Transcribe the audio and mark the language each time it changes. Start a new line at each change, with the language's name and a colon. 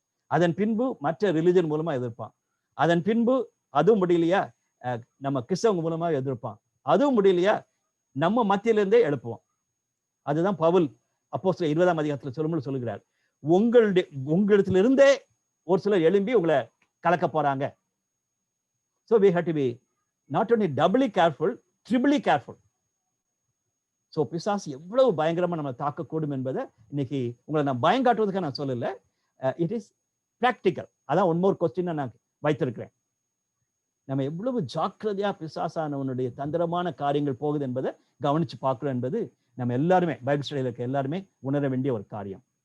Tamil: அதன் பின்பு மற்ற ரிலிஜன் மூலமா எதிர்ப்பான். அதன் பின்பு அதுவும் முடியலையா நம்ம கிறிஸ்தவங்க மூலமா எதிர்ப்பான். அதுவும் முடியலையா நம்ம மத்தியில இருந்தே எழுப்புவோம். அதுதான் பவுல் அப்போஸ்தலர் 20ஆம் அதிகாரத்துல சொல்லும்போது சொல்லுகிறார், உங்களிடத்திலிருந்தே ஒரு சிலர் எழும்பி உங்களை கலக்க போறாங்க.
English: So we have to be not only doubly careful, triply careful.
Tamil: So பிசாசு எவ்வளவு பயங்கரமா நம்ம தாக்கக்கூடும் என்பதை இன்னைக்கு உங்களை நான் பயம் காட்டுவதுக்காக நான் சொல்லல.
English: It is practical.
Tamil: அதான் ஒன் மோர் கொஸ்டின் நான் வைத்திருக்கிறேன். நம்ம எவ்வளவு ஜாக்கிரதையா பிசாசானவனுடைய தந்திரமான காரியங்கள் போகுது என்பதை கவனிச்சு பார்க்கிறோம் என்பது நம்ம எல்லாருமே பைபிள் ஸ்டடியில் இருக்க எல்லாருமே உணர வேண்டிய ஒரு காரியம்.